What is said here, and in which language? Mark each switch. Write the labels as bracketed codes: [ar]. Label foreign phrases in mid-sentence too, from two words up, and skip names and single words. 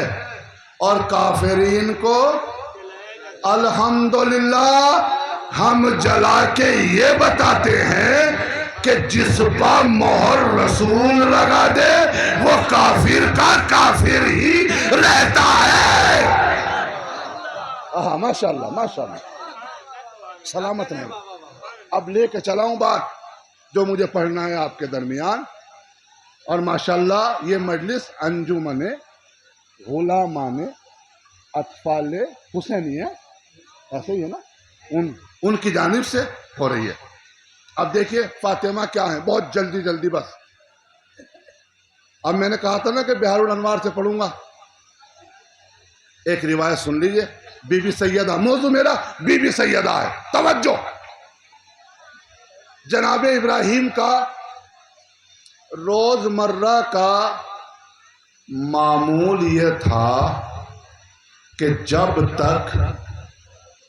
[ur] اور کافرین کو الحمدللہ ہم جلا کے یہ بتاتے ہیں کہ جس پر مہر رسول لگا دے وہ کافر کا کافر ہی رہتا ہے. [ar] ماشاءاللہ ماشاءاللہ، [ur] سلامت میں. اب لے کے چلاؤں بات جو مجھے پڑھنا ہے آپ کے درمیان. اور ماشاءاللہ یہ مجلس انجمن غلامان اطفال حسینی ہے، ایسے ہی ہے نا، ان کی جانب سے ہو رہی ہے. اب دیکھیے فاطمہ کیا ہے، بہت جلدی جلدی بس. اب میں نے کہا تھا نا کہ بحر الانوار سے پڑھوں گا. ایک روایت سن لیجئے. بی بی سیدہ، موضوع میرا بی بی سیدہ ہے. توجہ، جناب ابراہیم کا روزمرہ کا معمول یہ تھا کہ جب تک